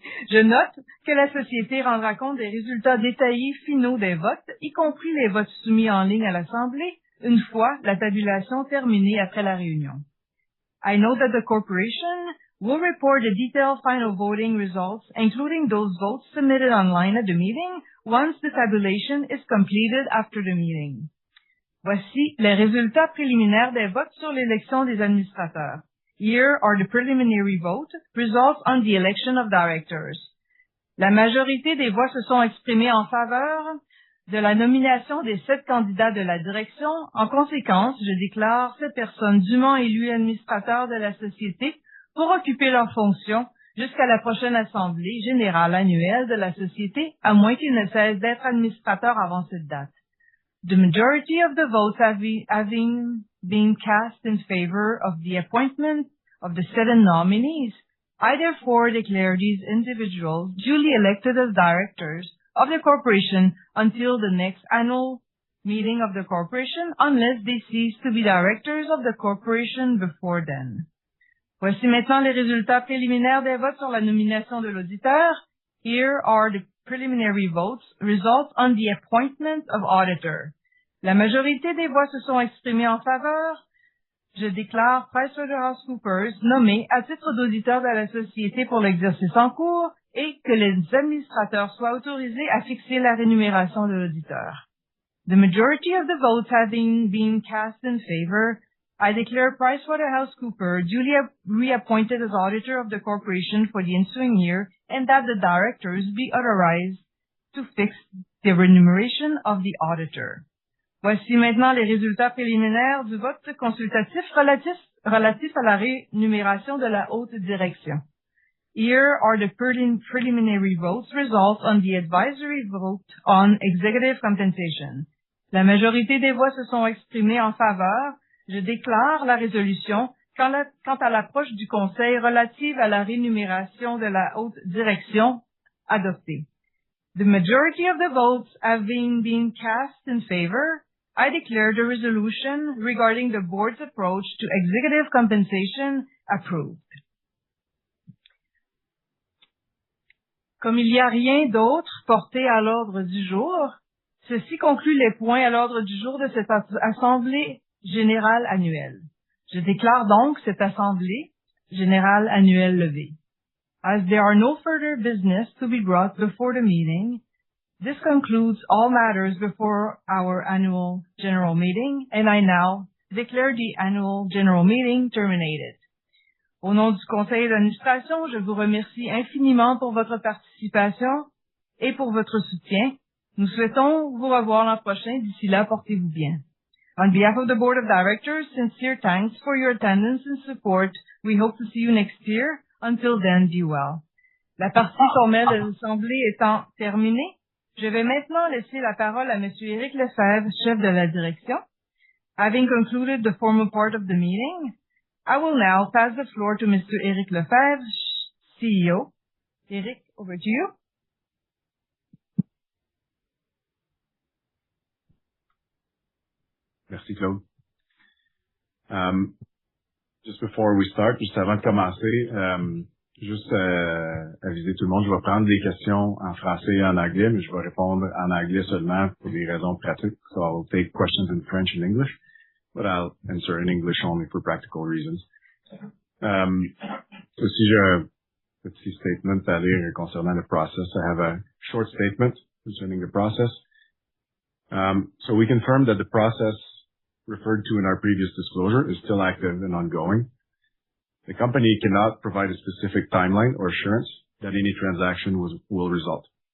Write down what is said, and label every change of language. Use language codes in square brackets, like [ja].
[fr] Je note que la société rendra compte des résultats détaillés finaux des votes, y compris les votes soumis en ligne à l'Assemblée, une fois la tabulation terminée après la réunion. [en] I note that the corporation will report the detailed final voting results, including those votes submitted online at the meeting, once the tabulation is completed after the meeting. [fr] Voici les résultats préliminaires des votes sur l'élection des administrateurs. [en] Here are the preliminary vote results on the election of directors. [fr] La majorité des voix se sont exprimées en faveur de la nomination des 7 candidats de la direction. En conséquence, je déclare ces personnes dûment élues administrateurs de la société pour occuper leurs fonctions jusqu'à la prochaine assemblée générale annuelle de la société, à moins qu'ils ne cessent d'être administrateurs avant cette date. [en] The majority of the votes having been cast in favor of the appointment of the 7 nominees, I therefore declare these individuals duly elected as directors of the corporation until the next annual meeting of the corporation, unless they cease to be directors of the corporation before then. [fr] Voici maintenant les résultats préliminaires des votes sur la nomination de l'auditeur. [en] Here are the preliminary votes results on the appointment of auditor. [fr] La majorité des voix se sont exprimées en faveur. Je déclare PricewaterhouseCoopers nommé à titre d'auditeur de la société pour l'exercice en cours et que les administrateurs soient autorisés à fixer la rémunération de l'auditeur. [en] The majority of the votes having been cast in favor, I declare PricewaterhouseCoopers duly reappointed as auditor of the corporation for the ensuing year, and that the directors be authorized to fix the remuneration of the auditor. [fr] Voici maintenant les résultats préliminaires du vote consultatif relatif à la rémunération de la haute direction. [en] Here are the preliminary votes results on the advisory vote on executive compensation. [fr] La majorité des voix se sont exprimées en faveur. Je déclare la résolution quant à l'approche du Conseil relative à la rémunération de la haute direction adoptée. [en] The majority of the votes having been cast in favor, I declare the resolution regarding the board's approach to executive compensation approved. [fr] Comme il n'y a rien d'autre porté à l'ordre du jour, ceci conclut les points à l'ordre du jour de cette Assemblée générale annuelle. Je déclare donc cette Assemblée générale annuelle levée. [en] As there are no further business to be brought before the meeting, this concludes all matters before our annual general meeting, and I now declare the annual general meeting terminated. [fr] Au nom du conseil d'administration, je vous remercie infiniment pour votre participation et pour votre soutien. Nous souhaitons vous revoir l'an prochain. D'ici là, portez-vous bien. [en] On behalf of the Board of Directors, sincere thanks for your attendance and support. We hope to see you next year. Until then, be well. [fr] La partie formelle de l'Assemblée étant terminée, je vais maintenant laisser la parole à M. Éric Lefebvre, chef de la direction. [en] Having concluded the formal part of the meeting, I will now pass the floor to Mr. Éric Lefebvre, CEO. Éric, over to you. [fr] Merci, Claude. [en] Just before we start, [fr] juste avant de commencer, juste aviser tout le monde, je vais prendre des questions en français et en anglais, mais je vais répondre en anglais seulement pour des raisons pratiques. [en] So I'll take questions in French and English, but I'll answer in English only for practical reasons. [fr] Aussi, j'ai un petit statement à lire concernant le process. [en] I have a short statement concerning the process. So we confirm that the process referred to in our previous disclosure is still active and ongoing. The company cannot provide a specific timeline or assurance that any transaction will result.